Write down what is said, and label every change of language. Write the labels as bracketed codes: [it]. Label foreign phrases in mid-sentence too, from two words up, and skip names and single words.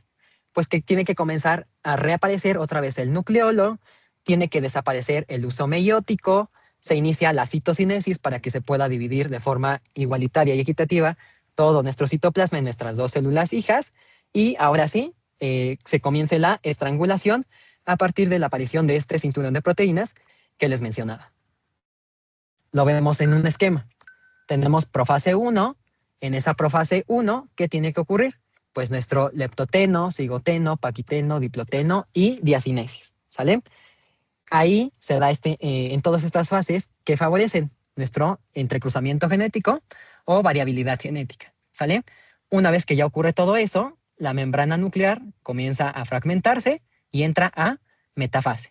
[es] Pues que tiene que comenzar a reaparecer otra vez el nucleolo, tiene que desaparecer el uso meiótico, se inicia la citocinesis para que se pueda dividir de forma igualitaria y equitativa todo nuestro citoplasma en nuestras dos células hijas, y ahora sí, se comience la estrangulación a partir de la aparición de este cinturón de proteínas que les mencionaba. Lo vemos en un esquema. Tenemos profase 1. En esa profase 1, ¿qué tiene que ocurrir? Pues nuestro leptoteno, cigoteno, paquiteno, diploteno y diacinesis, ¿sale? Ahí se da en todas estas fases que favorecen nuestro entrecruzamiento genético o variabilidad genética, ¿sale? Una vez que ya ocurre todo eso, la membrana nuclear comienza a fragmentarse y entra a metafase.